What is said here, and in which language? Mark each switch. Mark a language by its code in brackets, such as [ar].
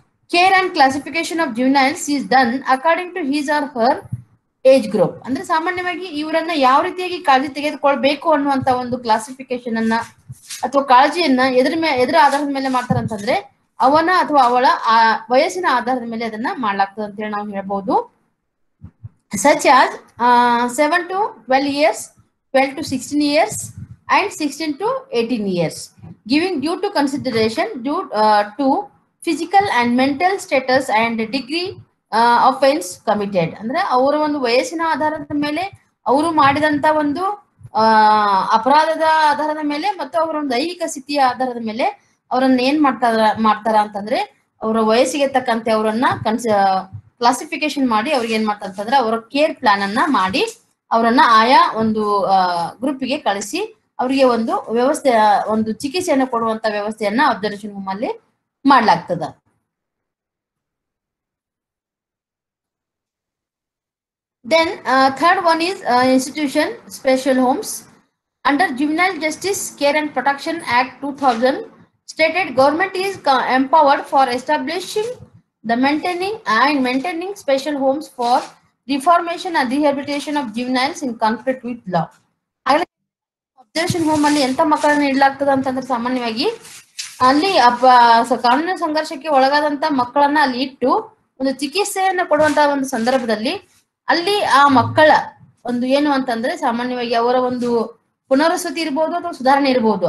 [en] Care and classification of juveniles is done according to his or her age group. [kn] ಅಂದ್ರೆ ಸಾಮಾನ್ಯವಾಗಿ ಇವರನ್ನ ಯಾವ ರೀತಿಯಾಗಿ ಕಾಳಜಿ ತೆಗೆದುಕೊಳ್ಬೇಕು ಅನ್ನುವಂತ ಒಂದು ಕ್ಲಾಸಿಫಿಕೇಶನ್ ಅನ್ನ ಅಥವಾ ಕಾಳಜಿಯನ್ನ ಎದುರ ಆಧಾರದ ಮೇಲೆ ಮಾಡ್ತಾರಂತಂದ್ರೆ ಅವನ ಅಥವಾ ಅವಳ ವಯಸ್ಸಿನ ಆಧಾರದ ಮೇಲೆ ಅದನ್ನ ಮಾಡ್ಲಾಗ್ತದೆ ಅಂತ ಹೇಳಿ ನಾವು ಹೇಳ್ಬಹುದು. [en] such as 7 to 12 years, 12 to 16 years and 16 to 18 years, giving due to consideration due to physical and mental status and degree offense committed. [kn] ಅಂದ್ರೆ ಅವರ ಒಂದು ವಯಸ್ಸಿನ ಆಧಾರದ ಮೇಲೆ ಅವರು ಮಾಡಿದಂತ ಒಂದು ಅಪರಾಧದ ಆಧಾರದ ಮೇಲೆ ಮತ್ತು ಅವರ ಒಂದು ದೈಹಿಕ ಸ್ಥಿತಿಯ ಆಧಾರದ ಮೇಲೆ ಅವರನ್ನ ಏನ್ ಮಾಡ್ತಾರ ಅಂತಂದ್ರೆ ಅವರ ವಯಸ್ಸಿಗೆ ತಕ್ಕಂತೆ ಅವರನ್ನ ಕ್ಲಾಸಿಫಿಕೇಶನ್ ಮಾಡಿ ಅವ್ರಿಗೆ ಏನ್ ಮಾಡ್ತಾರೆ ಅಂತಂದ್ರೆ ಅವರ ಕೇರ್ ಪ್ಲಾನ್ ಅನ್ನ ಮಾಡಿ ಅವರನ್ನ ಆಯಾ ಒಂದು ಗ್ರೂಪ್ಗೆ ಕಳಿಸಿ ಅವರಿಗೆ ಒಂದು ವ್ಯವಸ್ಥೆ ಒಂದು ಚಿಕಿತ್ಸೆಯನ್ನು ಕೊಡುವಂತ ವ್ಯವಸ್ಥೆಯನ್ನ ಅಬ್ಸರ್ವೇಷನ್ ಹೋಮ್ ಅಲ್ಲಿ ಮಾಡ್ಲಾಗ್ತದ. [en] Then third one is institution special homes. Under Juvenile Justice Care and Protection Act 2000 stated government is empowered for establishing the maintaining special homes for reformation and rehabilitation of juveniles in conflict with law. [kn] Observation home ಅಲ್ಲಿ ಎಂತ ಮಕ್ಕಳನ್ನ ಇಡ್ಲಾಗ್ತದ ಅಂತಂದ್ರೆ ಸಾಮಾನ್ಯವಾಗಿ ಅಲ್ಲಿ ಕಾನೂನು ಸಂಘರ್ಷಕ್ಕೆ ಒಳಗಾದಂತ ಮಕ್ಕಳನ್ನ ಅಲ್ಲಿ ಇಟ್ಟು ಒಂದು ಚಿಕಿತ್ಸೆಯನ್ನ ಕೊಡುವಂತ ಒಂದು ಸಂದರ್ಭದಲ್ಲಿ ಅಲ್ಲಿ ಆ ಮಕ್ಕಳ ಒಂದು ಏನು ಅಂತಂದ್ರೆ ಸಾಮಾನ್ಯವಾಗಿ ಅವರ ಒಂದು ಪುನರ್ವಸತಿ ಇರ್ಬೋದು ಅಥವಾ ಸುಧಾರಣೆ ಇರ್ಬೋದು.